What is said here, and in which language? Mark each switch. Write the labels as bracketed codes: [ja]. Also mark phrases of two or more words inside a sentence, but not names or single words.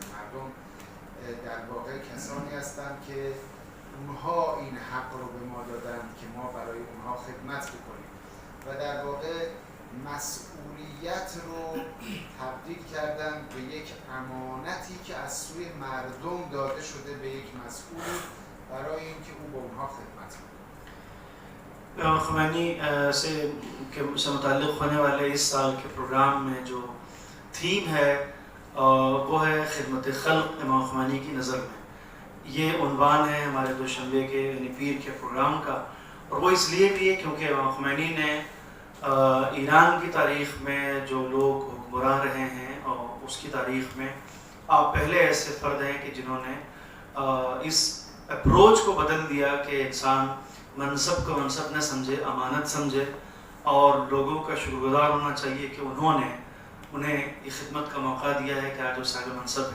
[fa] مردم در واقع کسانی هستند که اونها این حق رو به ما دادند که ما برای اونها خدمت بکنیم و در واقع مسئولیت رو تبدیل کردن به یک امانتی که از سوی مردم داده شده به یک مسئول برای اینکه او به اونها خدمت کنه. [ur] امام خمینی سے متعلق ہونے والے اس سال کے پروگرام میں جو تھیم ہے وہ ہے خدمت خلق امام خمینی کی نظر میں. یہ عنوان ہے ہمارے دوشنبے کے یعنی پیر کے پروگرام کا، اور وہ اس لیے بھی ہے کیونکہ امام خمینی نے ایران کی تاریخ میں جو لوگ حکمران رہے ہیں اور اس کی تاریخ میں آپ پہلے ایسے فرد ہیں کہ جنہوں نے اس اپروچ کو بدل دیا کہ انسان منصب کو منصب نہ سمجھے، امانت سمجھے اور لوگوں کا شکرگزار ہونا چاہیے کہ انہوں نے انہیں یہ خدمت کا موقع دیا ہے کہ آج وہ صاحب منصب ہیں.